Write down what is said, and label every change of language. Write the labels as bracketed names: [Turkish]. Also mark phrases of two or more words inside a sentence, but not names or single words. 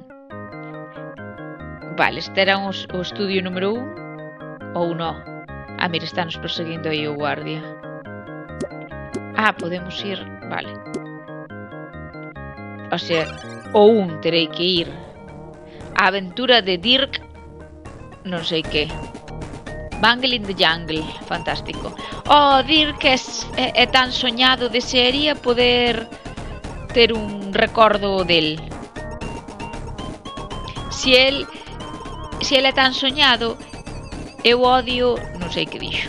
[Galician] Vale, este era o estudio número 1 ou non? Ah, mira, está nos perseguindo aí o guardia. Ah, podemos ir, vale. O sea, o 1 terei que ir. A aventura de Dirk non sei que. Bungle in the Jungle, fantástico. Oh, Dirk é tan soñado, desearía poder ter un recordo del. Si el é tan soñado, eu odio, non sei que dixo.